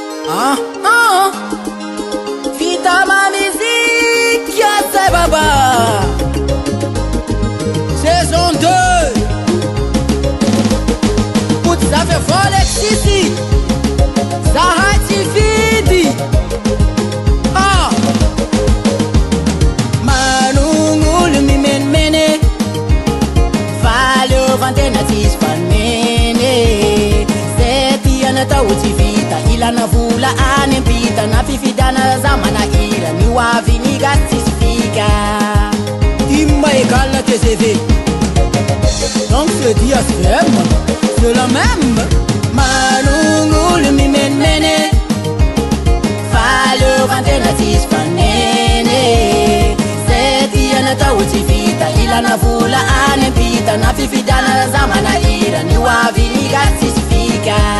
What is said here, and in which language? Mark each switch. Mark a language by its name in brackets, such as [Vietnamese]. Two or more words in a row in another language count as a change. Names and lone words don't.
[Malagasy] Ah, ah. Vita ma mizika, zay baba. [French] Saison deux. Putz, ça fait folle, Sissi. [Malagasy] Zahay tsy vidy. Ah ! Manonolo mimenimeny, fahaleovantena tsisy fanomeny. Zay tia natao tsy vita, ilana vola any ampita, na fifidiana za manahira, ny ho avy ny gasy tsisy fika. Ino ma égal na T G V? [French] Donc je dis à C M, c'est la même. [Malagasy] Manonolo mimenimeny, Fahaleovantena tsisy fanene. Zay tia natao tsy vita. Ilana vola any ampita. Na fifidianana zamana irany ho avy ny gasy tsisy fika.